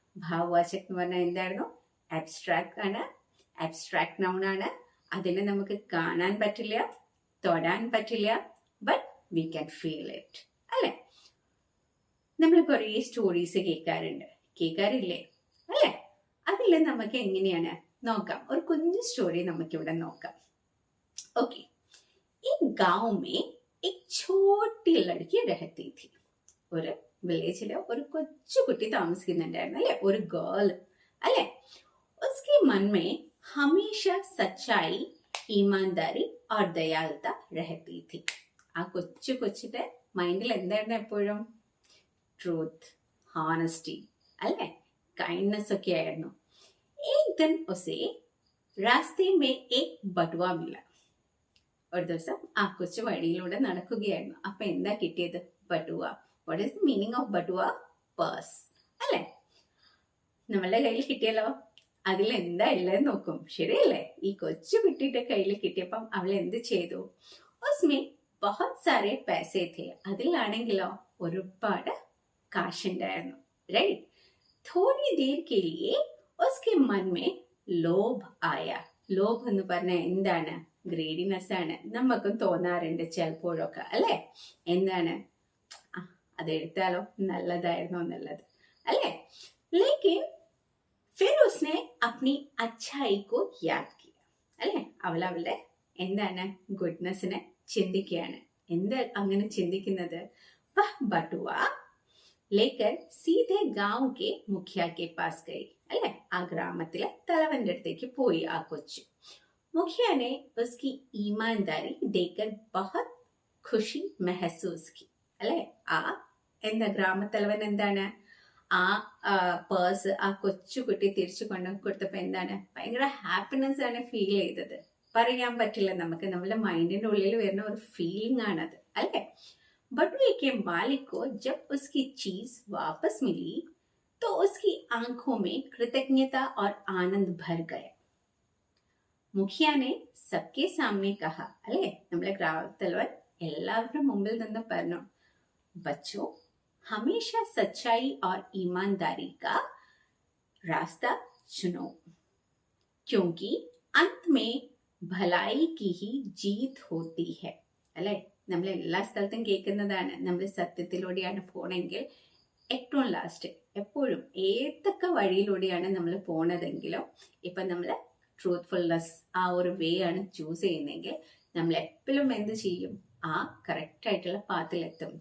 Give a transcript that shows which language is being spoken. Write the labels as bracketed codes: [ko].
[ml] ഭാവവാചകം എന്ന് പറഞ്ഞാൽ എന്തായിരുന്നു? അബ്സ്ട്രാക്ട് ആണ്, അബ്സ്ട്രാക്ട് നൗൺ ആണ്. അതിനെ നമുക്ക് കാണാൻ പറ്റില്ല, തൊടാൻ പറ്റില്ല, but we can feel it അല്ലെ? നമ്മൾ കുറേ സ്റ്റോറീസ് കേൾക്കാറില്ലേ അല്ലെ? അതിൽ നമുക്ക് എങ്ങനെയാണ് നോക്കാം. ഒരു കുഞ്ഞു സ്റ്റോറി നമുക്കിവിടെ നോക്കാം. [hi] ओके, एक गांव में एक छोटी लड़की रहती थी. [ml] ഒരു വില്ലേജില് ഒരു കൊച്ചു കുട്ടി താമസിക്കുന്നുണ്ടായിരുന്നു അല്ലെ? ഒരു ഗേൾ അല്ലെ? [hi] उसके मन में हमेशा सच्चाई, ईमानदारी और दयालुता रहती थी. [ml] ആ കൊച്ചിന്റെ മൈൻഡിൽ എന്തായിരുന്നു എപ്പോഴും? ട്രൂത്ത്, ഹോണസ്റ്റി അല്ലെ? കൈൻഡ്നെസ് ഒക്കെ ആയിരുന്നു. [hi] एक दिन उसे रास्ते में एक बटुआ मिला. [ml] ഒരു ദിവസം ആ കൊച്ചു വഴിയിലൂടെ നടക്കുകയായിരുന്നു. അപ്പൊ എന്താ കിട്ടിയത്? ബട്ടുവ. What is the meaning of ബട്ടുവ? Purse അല്ലെ? നമ്മളുടെ കയ്യിൽ കിട്ടിയല്ലോ. അതിൽ എന്താ ഉള്ളതെന്ന് നോക്കും. ശരിയല്ലേ? ഈ കൊച്ചു കുട്ടിയുടെ കയ്യിൽ കിട്ടിയപ്പം അവൾ എന്ത് ചെയ്തു? [hi] ഉസ്മേ ബഹുത് സാരെ പൈസേ थे. [ml] അതിലാണെങ്കിലോ ഒരുപാട് കാശുണ്ടായിരുന്നു. റൈറ്റ്? [hi] थोड़ी देर के लिए उसके मन में लोभ आया. [ml] ലോഭ് എന്ന് പറഞ്ഞാൽ എന്താണ്? ഗ്രീഡിനെസ് ആണ്. നമുക്കും തോന്നാറുണ്ട് ചിലപ്പോഴൊക്കെ അല്ലെ? എന്താണ്? അതെടുത്താലോ, നല്ലതായിരുന്നോ എന്നുള്ളത് അല്ലെ? [hi] ലേക്കിൻ ഫിർ ഉസ്നെ അപ്നി അച്ഛായി കോ യാദ് കിയ അല്ലെ? [ml] അവളുടെ എന്താണ്? ഗുഡ്നെസ്സിനെ ചിന്തിക്കുകയാണ്. എന്താ അങ്ങനെ ചിന്തിക്കുന്നത്? [hi] ബട്ടുവ ലേക്കർ സീതെ ഗാവ് കെ മുഖ്യ കെ പാസ് ഗയി അല്ലെ? [ml] ആ ഗ്രാമത്തിലെ തലവന്റെ അടുത്തേക്ക് പോയി ആ കൊച്ചു. [hi] मुखिया ने उसकी ईमानदारी देखकर बहुत खुशी महसूस की അല്ലെ? [ml] ആ എന്താ ഗ്രാമത്തലവൻ എന്താണ്? ആ പേഴ്സ് ആ കൊച്ചു കുട്ടി തിരിച്ചു കൊണ്ടു കൊടുത്തപ്പോ എന്താണ്? ഭയങ്കര ഹാപ്പിനെസ് ആണ് ഫീൽ ചെയ്തത്. പറയാൻ പറ്റില്ല നമുക്ക്. നമ്മുടെ മൈൻഡിന്റെ ഉള്ളിൽ വരുന്ന ഒരു ഫീലിംഗ് ആണത് അല്ലെ? [hi] बटुए के मालिक को जब उसकी चीज वापस मिली तो उसकी आंखों में कृतज्ञता और आनंद भर गया. മുഖിയാനെ സബ്കെ സാമനെ കഹ അല്ലെ? [ml] നമ്മളെ ഗ്രാമത്തലവൻ എല്ലാവരുടെ മുമ്പിൽ നിന്ന് പറഞ്ഞു, [hi] ബച്ചോ हमेशा सच्चाई और ईमानदारी का रास्ता चुनो, क्योंकि अंत में भलाई की ही जीत होती है. അല്ലെ? [ml] നമ്മൾ എല്ലാ സ്ഥലത്തും കേൾക്കുന്നതാണ്, നമ്മൾ സത്യത്തിലൂടെയാണ് പോണെങ്കിൽ ഏറ്റവും ലാസ്റ്റ് എപ്പോഴും ഏതൊക്കെ വഴിയിലൂടെയാണ് നമ്മൾ പോണതെങ്കിലും ഇപ്പൊ നമ്മൾ ട്രൂത്ത്ഫുൾനെസ് ആ ഒരു വേ ആണ് ചൂസ് ചെയ്യുന്നതെങ്കിൽ നമ്മൾ എപ്പോഴും എന്ത് ചെയ്യും, ആ കറക്റ്റ് ആയിട്ടുള്ള പാത്തിലെത്തും.